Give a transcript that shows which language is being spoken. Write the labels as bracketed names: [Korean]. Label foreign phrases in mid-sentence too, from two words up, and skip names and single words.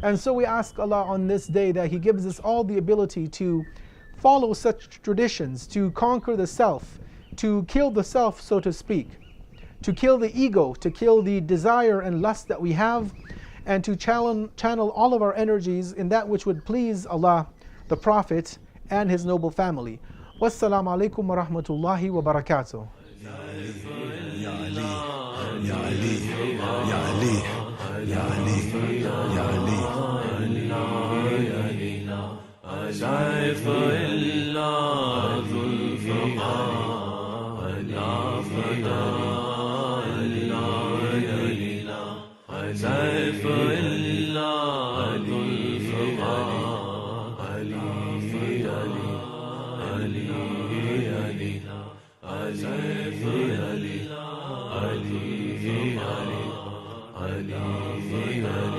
[English] And so we ask Allah on this day that He gives us all the ability to follow such traditions, to conquer the self, to kill the self, so to speak, to kill the ego, to kill the desire and lust that we have, and to channel all of our energies in that which would please Allah, the Prophet, and his noble family. [Arabic] والسلام عليكم ورحمة الله وبركاته. يا علي، يا علي، يا علي، يا علي، يا علي، يا علي. سيف الله ذو الفقار لا فتى إلا يلينا سيف الله ذو الفقار لا فتى إلا يلينا سيف الله ذو الفقار لا فتى